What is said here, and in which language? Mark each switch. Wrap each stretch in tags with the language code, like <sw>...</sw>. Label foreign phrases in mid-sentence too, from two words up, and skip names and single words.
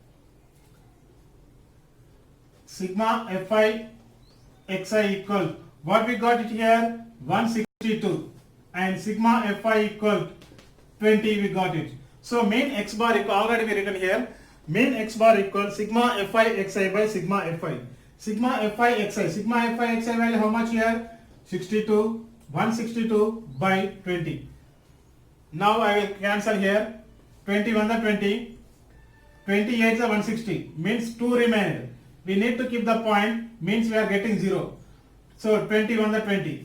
<en>Sigma Fi Xi equal, what we got it here? 162. And sigma Fi equal 20 we got it. So main x bar equal, already we written here. Main x bar equal sigma Fi Xi by sigma Fi. Sigma Fi Xi. Sigma Fi Xi value how much here? 62. 162 by 20. Now I will cancel here. 21 the 20. 28 the 160. Means 2 remained. We need to keep the point. Means we are getting 0. So 21 the 20.</en>